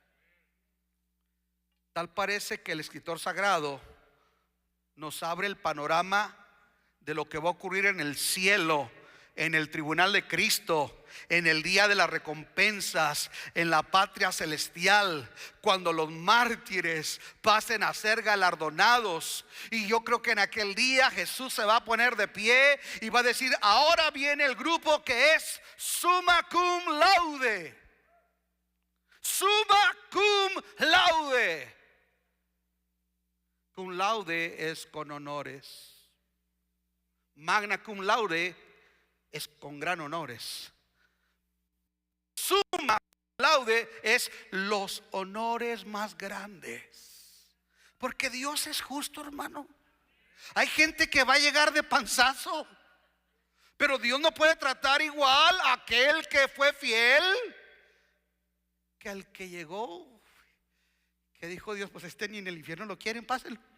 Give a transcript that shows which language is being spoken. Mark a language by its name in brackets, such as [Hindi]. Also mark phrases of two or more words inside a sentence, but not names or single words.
[Spanish] Tal parece que el escritor sagrado nos abre el panorama de lo que va a ocurrir en el cielo, en el tribunal de Cristo, en el día de las recompensas, en la patria celestial, cuando los mártires pasen a ser galardonados. Y yo creo que en aquel día Jesús se va a poner de pie y va a decir, ahora viene el grupo que es [Latin] summa cum laude. Summa cum laude. Cum laude [Spanish] es con honores. [Latin] Magna cum laude [Spanish] es con gran honores. [Latin] Summa laude [Spanish] es los honores más grandes. Porque Dios es justo, hermano. Hay gente que va a llegar de panzazo, pero Dios no puede tratar igual a aquel que fue fiel que al que llegó, que dijo Dios, pues ni en el infierno lo quieren, pásenlo.